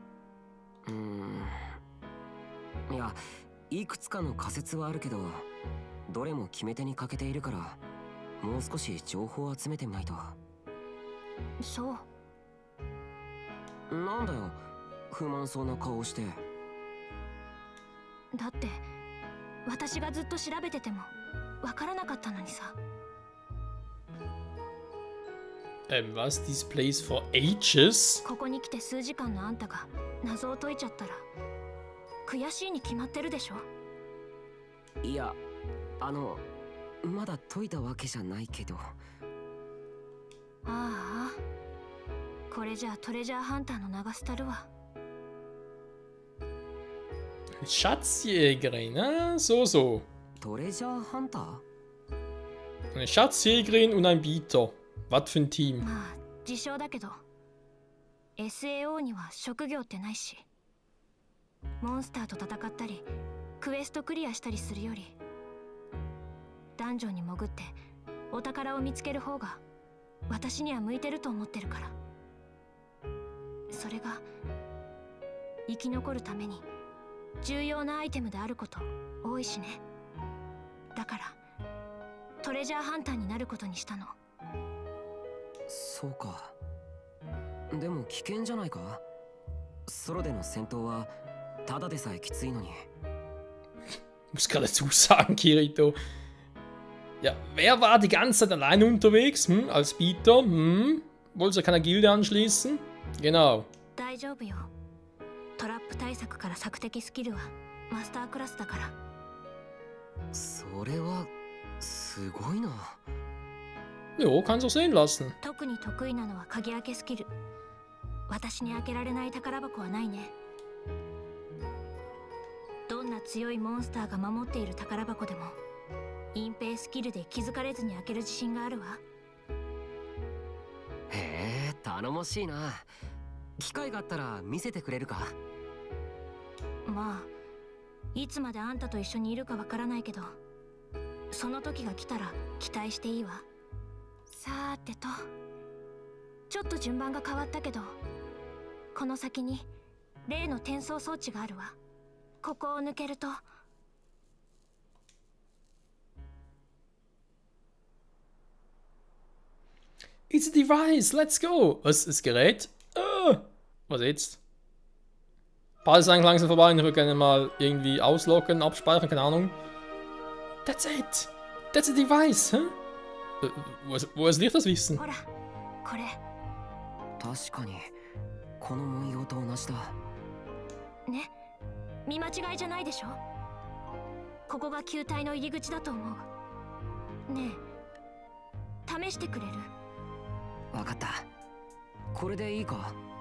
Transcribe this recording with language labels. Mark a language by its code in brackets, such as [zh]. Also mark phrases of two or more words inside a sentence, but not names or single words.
[ja] いや、いくつかの仮説はあるけど、どれも決め手に欠けているから、もう少し情報を集めてみないと。そう。なんだよ、不満そうな顔をして。だって私がずっと調べてても分からなかったのにさ。 [de] Was? [en] This plays for ages? [ja] ここに来て数時間のあんたが謎を解いちゃったら悔しいに決まってるでしょ。いや、まだ解いたわけじゃないけど。ああ、これじゃトレジャーハンターの長スタルは。 [de] Schatzjägerin, ne? So. [ja] トレジャーハンター？ [de] Eine Schatzjägerin und ein Bieter. Was für ein Team? [ja] まあ自称だけど SAO には職業ってないし、モンスターと戦ったりクエストクリアしたりするよりダンジョンに潜ってお宝を見つける方が私には向いてると思ってるから。それが生き残るために重要なアイテムであること多いしね。だからトレジャーハンターになることにしたの。そうか。でも危険じゃないか。ソロでの戦闘はただでさえきついのに。 [de] Muss gerade dazu sagen, Kirito. Ja, wer war die ganze Zeit allein unterwegs? Als Bieter? Wollte sich keiner Gilde anschließen? Genau. [ja] 大丈夫よ。トラップ対策から索敵スキルはマスタークラスだから。それはすごいな。 [de] Jo, kannst du sehen lassen. [ja] 特に得意なのは鍵開けスキル。私に開けられない宝箱はないね。どんな強いモンスターが守っている宝箱でも隠蔽スキルで気づかれずに開ける自信があるわ。へえ、頼もしいな。機会があったら見せてくれるか？まあいつまであんたと一緒にいるかわからないけど、その時が来たら期待していいわ。さーてと、ちょっと順番が変わったけど、この先に例の転送装置があるわ。ここを抜けると。 [en] It's a device, let's go! [de] Was, das Gerät? Was jetzt? Bald ist eigentlich langsam vorbei und ich würde gerne mal irgendwie ausloggen, abspeichern, keine Ahnung. [en] That's it! That's a device, hä? [de] Woher soll ich das wissen? [ja] ほら、これ。確かにこの文様と同じだ。ね、見間違いじゃないでしょ。ここが球体の入り口だと思う。ねえ、試してくれる？わかった。これでいいか？